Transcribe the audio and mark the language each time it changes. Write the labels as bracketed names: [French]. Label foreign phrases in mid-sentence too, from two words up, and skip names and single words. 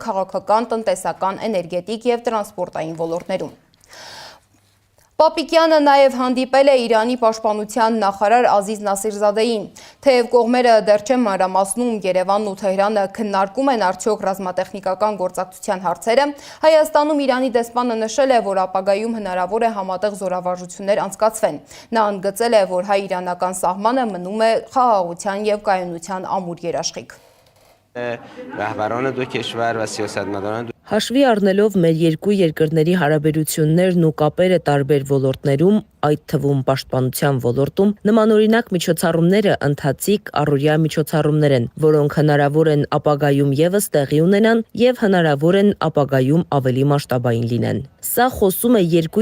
[Armenian] քաղաքական, տնտեսական, էներգետիկ եւ տրանսպորտային ոլորտներում։ Պապիկյանը նաև հանդիպել է Իրանի պաշտպանության նախարար Ազիզ Նասիրզադեին։ Թեև կողմերը դեռ չեն մանրամասնում Երևանն ու Թեհրանը քննարկում են արդյոք ռազմատեխնիկական գործակցության հարցերը, Հայաստանում Իրանի դեսպանը նշել է, որ ապագայում հնարավոր է համատեղ զորավարժություններ անցկացվեն։ Նա ընդգծել է, որ հայ-իրանական սահմանը մնում է խաղաղության եւ կայունության ամուր երաշխիք։ [Persian] رهبران دو کشور و سیاستمداران [Armenian] Հաշվի առնելով մեր երկու երկրների հարաբերություններն ու կապերը տարբեր ոլորտներում, այդ թվում պաշտպանության ոլորտում, նմանօրինակ միջոցառումները ընթացիկ առօրյա միջոցառումներ են, որոնք հնարավոր են ապագայում ևս տեղի ունենան եւ հնարավոր են ապագայում ավելի մասշտաբային լինեն։ Սա խոսում է երկու